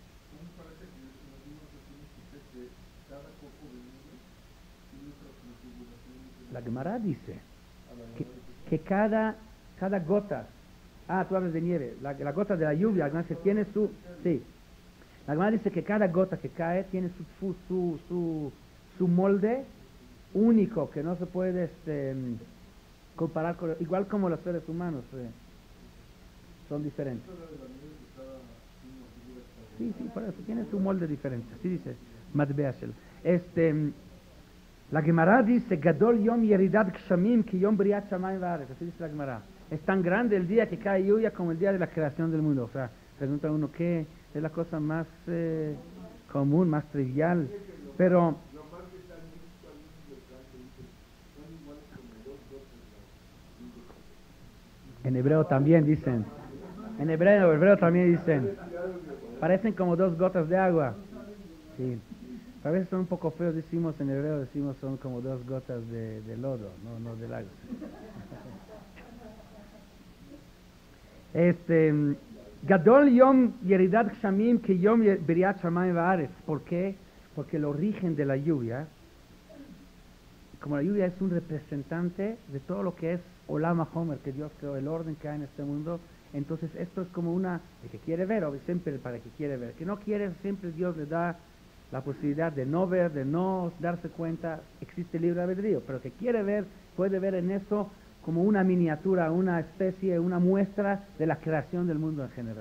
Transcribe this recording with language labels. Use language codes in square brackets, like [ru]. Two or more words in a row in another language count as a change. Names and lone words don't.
[es] La Gemara dice que cada gota, tú hablas de nieve, la gota de la lluvia, la Gemara tiene sí, la Gemara dice que cada gota que cae tiene su molde único, que no se puede comparar con, igual como los seres humanos son diferentes. Sí, por eso tiene su molde diferente. Así dice [he] מטבע של. [es] La Gemara dice [he] גדול יום ירידת גשמים כיום בריאת שמים וארץ. [es] Así dice la Gemara. Es tan grande el día que cae lluvia como el día de la creación del mundo. O sea, pregunta uno qué es la cosa más común, más trivial. Pero en hebreo también dicen. En hebreo también dicen. Parecen como 2 gotas de agua. Sí. A veces son un poco feos, decimos en hebreo, decimos son como 2 gotas de lodo, no del agua. [he] גדול יום ירידת גשמים כיום בריאת שמים וארץ. [es] ¿Por qué? Porque el origen de la lluvia, como la lluvia es un representante de todo lo que es [he] עולם החומר, [es] que Dios creó, el orden que hay en este mundo, entonces esto es como el que quiere ver, o siempre para el que quiere ver. El que no quiere, siempre Dios le da la posibilidad de no ver, de no darse cuenta, existe libre albedrío, pero el que quiere ver, puede ver en eso como una miniatura, una especie, una muestra de la creación del mundo en general.